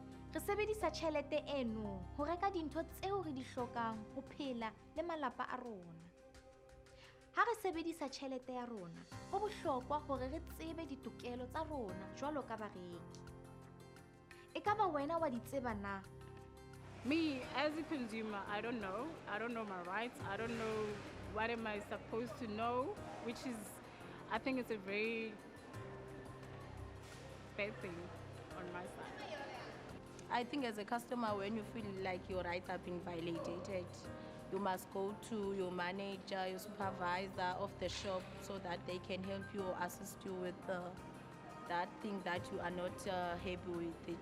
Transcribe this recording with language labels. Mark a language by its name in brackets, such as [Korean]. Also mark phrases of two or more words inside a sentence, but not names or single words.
[Southern Sotho] Re sebedisa tjhelete eno ho reka dintho tseo re di hlokang ho phela le malapa a rona. Ha re sebedisa tjhelete ya rona, ho bohlokwa hore re tsebe ditokelo tsa rona jwalo ka bareki. Ekaba wena wa di tseba na? [English] Me, as a consumer, I don't know. I don't know my rights. I don't know what am I supposed to know, which is, I think it's a very bad thing on my side. I think as a customer, when you feel like your rights are being violated, you must go to your manager, your supervisor of the shop so that they can help you or assist you with that thing that you are not happy with it.